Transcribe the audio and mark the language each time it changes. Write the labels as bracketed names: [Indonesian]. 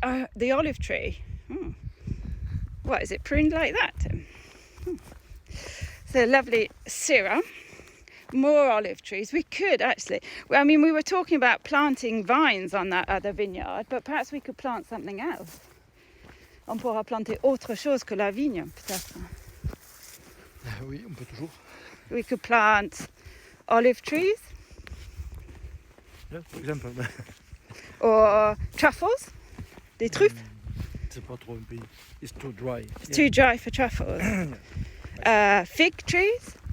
[English] Oh, the olive tree. What, is it pruned like that, Tim? So lovely Syrah. More olive trees. We could actually. I mean, we were talking about planting vines on that other vineyard, but perhaps we could plant something else. [French] On pourra planter autre chose que la vigne, peut-être. Oui, on peut toujours. [English] We could plant olive trees. Yeah, for example. Or truffles, [French] des truffes. C'est pas trop un pays. [English] It's too dry. It's too dry for truffles. Fig trees.